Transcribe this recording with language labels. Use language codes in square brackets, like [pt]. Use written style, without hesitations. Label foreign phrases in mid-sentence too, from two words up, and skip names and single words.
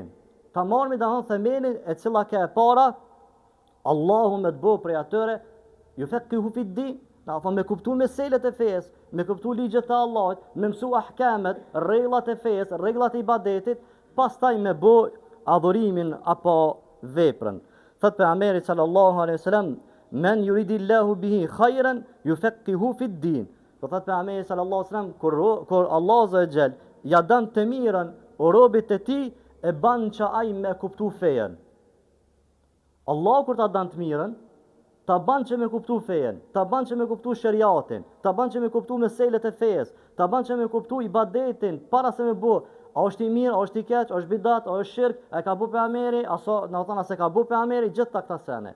[sq] Ta marrmi themelin e cila ka e para, Allahu me të bo prej atyre, [ar] يفقهه في الدين, [sq] me kuptu meselet e fesë, me kuptu ligjet e Allahut, me mësu ahkamet, rregullat e fesë, rregullat e ibadetit, pastaj me bo adhurimin apo veprën. Thot pejgamberi [ar] صلى الله عليه وسلم من يرد الله به خيرا يفقهه في الدين. [sq] Thot pejgamberi [ar] صلى الله عليه وسلم, [sq] kur Allah [ar] عز وجل [sq] ja dan të mirën robit e tij, e ban që ai me kuptu fejen. Allah kur ta dan të mirën, ta ban që me kuptu fejen, ta ban që me kuptu shariatin, ta ban që me kuptu meselet e fesë, ta ban që me kuptu ibadetin, para se me bu, a është i mirë, a është i keq, a është bidat, a është shirk, e ka bu pejgamberi, aso na thon se ka bu pejgamberi gjithta këta sene.